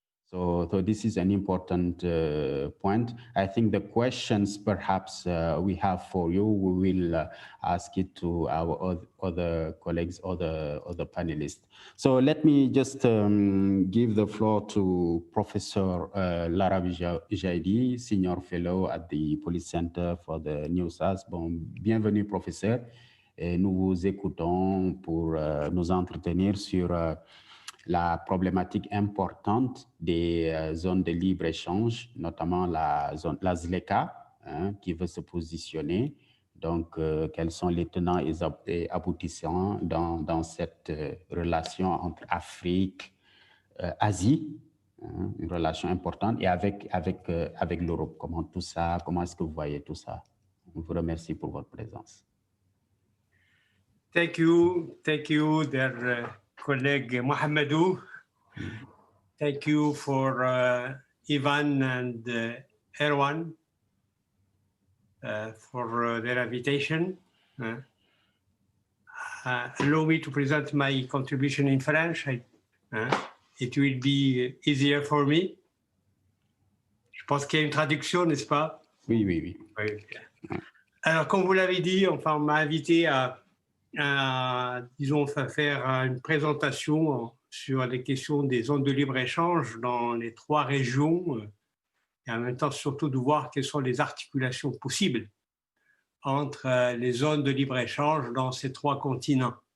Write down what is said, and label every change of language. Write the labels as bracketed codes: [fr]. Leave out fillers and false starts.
[en] So this is an important point. I think the questions perhaps we have for you, we will ask it to our other colleagues, other panelists. So let me just give the floor to Professor Lara Jaidi, Senior Fellow at the Police Center for the New South. [fr] Bon, bienvenue, professeur. Et nous vous écoutons pour nous entretenir sur la problématique importante des zones de libre-échange, notamment la ZLECA, qui veut se positionner. Donc, quels sont les tenants et aboutissants dans cette relation entre Afrique, Asie, une relation importante, et avec l'Europe. Comment est-ce que vous voyez tout ça? On vous remercie pour votre présence. [en] Thank you, dear colleague Mohamedou. Thank you for Ivan and Erwan for their invitation. Allow me to present my contribution in French. It will be easier for me. [fr] Je pense qu'il y a une traduction, n'est-ce pas? Oui. Alors, comme vous l'avez dit, enfin, on m'a invité à disons, faire une présentation sur les questions des zones de libre-échange dans les trois régions et en même temps surtout de voir quelles sont les articulations possibles entre les zones de libre-échange dans ces trois continents.